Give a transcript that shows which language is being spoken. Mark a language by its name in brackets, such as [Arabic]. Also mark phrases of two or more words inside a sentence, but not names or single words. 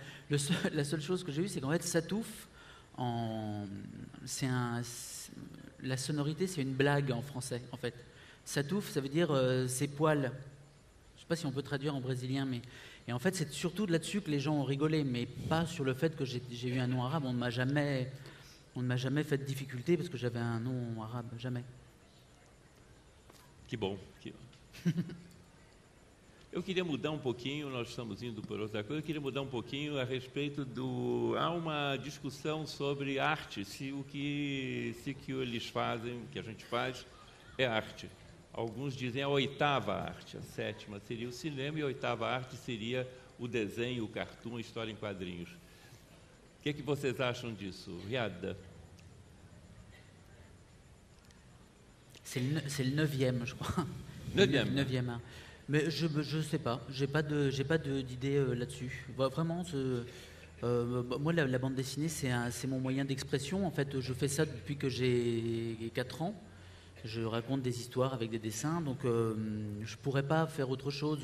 [French] La seule chose que j'ai eue, c'est qu'en fait, Sattouf, la sonorité, c'est une blague en français, en fait. Sattouf, ça veut dire ses poils. Je ne sais pas si on peut traduire en brésilien, mais... Et en fait, c'est surtout là-dessus que les gens ont rigolé, mais pas sur le fait que j'ai eu un nom arabe. On ne m'a jamais fait de difficulté parce que j'avais un nom arabe, jamais. [Portuguese] Que bom. Eu queria mudar um pouquinho, nós estamos indo por outra coisa, eu queria mudar um pouquinho a respeito há uma discussão sobre arte, se o que eles fazem, o que a gente faz, é arte. Alguns dizem a oitava arte, a sétima seria o cinema e a oitava arte seria o desenho, o cartoon, a história em quadrinhos. O que vocês acham disso, Riad? [French] C'est le 9e, je crois. 9e. Art. Mais je sais pas, j'ai pas d'idée là-dessus. Vraiment, moi la bande dessinée c'est mon moyen d'expression. En fait, je fais ça depuis que j'ai 4 ans. Je raconte des histoires avec des dessins, donc je pourrais pas faire autre chose.